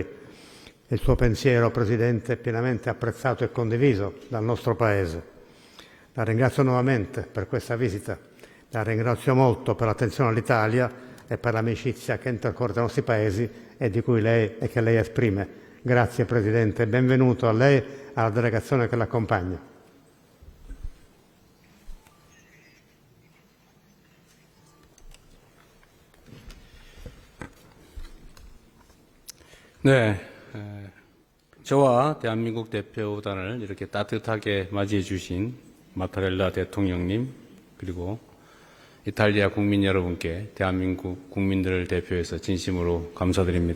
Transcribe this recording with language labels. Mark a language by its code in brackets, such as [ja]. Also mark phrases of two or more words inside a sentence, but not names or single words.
[it] Il suo pensiero, Presidente, è pienamente apprezzato e condiviso dal nostro Paese. La ringrazio nuovamente per questa visita, la ringrazio molto per l'attenzione all'Italia e per l'amicizia che intercorre tra i nostri Paesi e che lei esprime. Grazie Presidente, benvenuto a lei e alla delegazione che l'accompagna. [ko] 네, 저와 대한민국 대표단을 이렇게 따뜻하게 맞이해 주신 마타렐라 대통령님, 그리고 이탈리아 국민 여러분께 대한민국 국민들을 대표해서 진심으로 감사드립니다.